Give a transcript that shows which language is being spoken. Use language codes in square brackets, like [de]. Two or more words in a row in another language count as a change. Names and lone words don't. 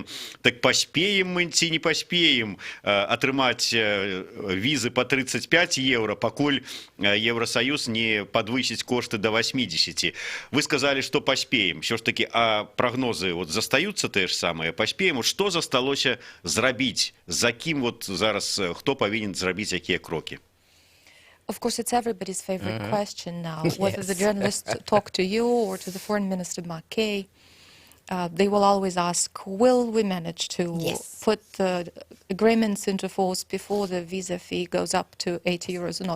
[be] Так паспеем мы ці не паспеем атрымаць візы па 35 еўра, пакуль Еўрасаюз не падвысіць кошты да 80. Вы сказалі, што паспеем. Що ж такі, а прагнозы застаюцца тыя ж самыя? Паспеем? Што засталося зрабіць? За кім зараз хто павінен зрабіць якія крокі? [en] Of course, it's everybody's favorite question now. Whether the journalists talk to you or to the Foreign Minister Mackay, they will always ask, will we manage to put the agreements into force before the visa fee goes up to 80 euros or not?